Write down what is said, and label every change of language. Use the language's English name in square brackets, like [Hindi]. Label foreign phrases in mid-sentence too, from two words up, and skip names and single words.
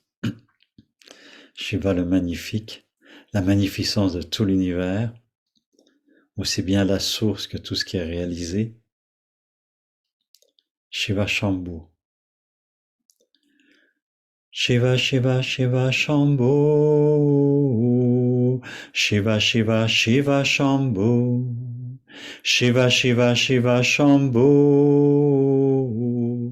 [French] Shiva le magnifique, la magnificence de tout l'univers, aussi bien la source que tout ce qui est réalisé. [Sanskrit] Shiva Shambhu. Shiva Shiva Shiva Shambhu. Shiva Shiva Shiva Shambhu. Shiva Shiva Shiva Shambhu.